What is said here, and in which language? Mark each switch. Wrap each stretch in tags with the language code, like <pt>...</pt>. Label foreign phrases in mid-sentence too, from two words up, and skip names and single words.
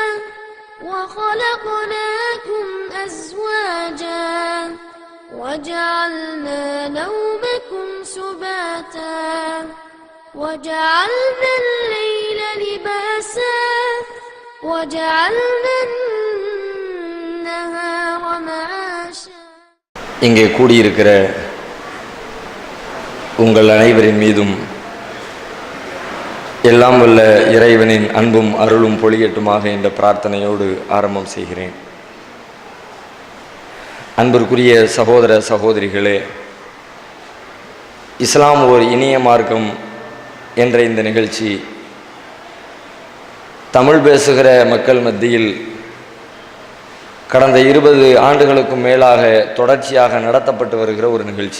<ar>وخلقناكم أزواجا وجعلنا نومكم سباتا وجعلنا الليل لباسا وجعلنا النهار معاشا.</ar> <ta>இங்கே கூடியிருக்கிற உங்கள் அனைவரின் மீதும் எல்லாம் வல்ல இறைவனின் அன்பும் அருளும் பொழியட்டுமாக என்ற பிரார்த்தனையோடு ஆரம்பம் செய்கிறேன். அன்பிற்குரிய சகோதர சகோதரிகளே, இஸ்லாம் ஓர் இனிய மார்க்கம் என்ற இந்த நிகழ்ச்சி தமிழ் பேசுகிற மக்கள் மத்தியில் கடந்த 20 ஆண்டுகளுக்கும் மேலாக தொடர்ச்சியாக நடத்தப்பட்டு வருகிற ஒரு நிகழ்ச்சி.</ta>